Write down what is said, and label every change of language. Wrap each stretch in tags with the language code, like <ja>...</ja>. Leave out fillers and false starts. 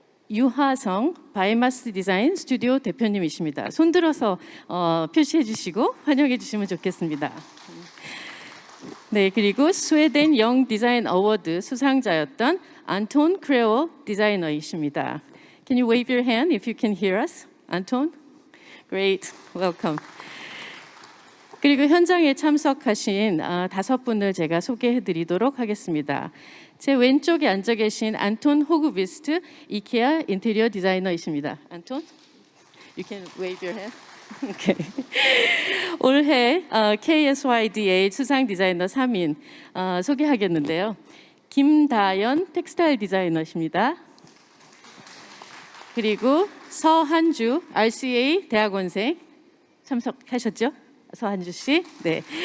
<ko>유하성 바이마스 디자인 스튜디오 대표님이십니다. 손들어서 표시해 주시고 환영해 주시면 좋겠습니다. 네, 그리고 스웨덴 영 디자인 어워드 수상자였던 안톤 크레오 디자이너이십니다.</ko> <en>Can you wave your hand if you can hear us? 안톤? Great, welcome.</en> <ko>그리고 현장에 참석하신 5분을 제가 소개해 드리도록 하겠습니다. 제 왼쪽에 앉아 계신 안톤 호그비스트 이케아 인테리어 디자이너이십니다.</ko> <en>안톤, you can wave your hand. Okay.</en> <ko>올해 KSYDA 수상 디자이너 3인 소개하겠는데요. 김다연 텍스타일 디자이너십니다. 그리고 서한주 RCA 대학원생 참석하셨죠? 서한주 씨. 네.</ko>